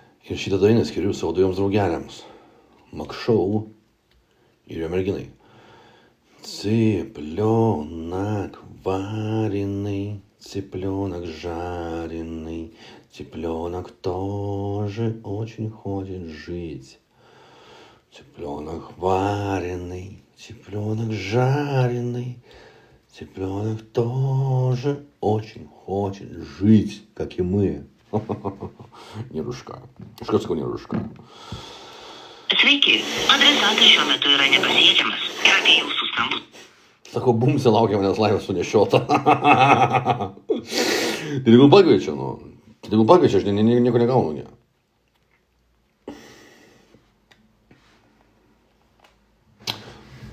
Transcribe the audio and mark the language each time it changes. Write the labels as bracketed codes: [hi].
[lt] Ir šitą dainą skiriu savo dviejoms draugeliams. Makšau ir jo merginai. [ru] Цыпленок вареный, цыпленок жареный, цыпленок тоже очень хочет жить. Цыпленок вареный, цыпленок жареный, цыпленок тоже очень хочет жить, как и мы. Нерушка. [lt] Iš karto sakau nерушка. Sveiki, adresatas šiuo metu yra nepasiekiamas ir apie jūsų skambutį. Sako, bumsė laukia manęs laivas sunešiota. Tai tegul pakviečia, nu. Tai tegul pakviečia, aš nieko negaunu, ne.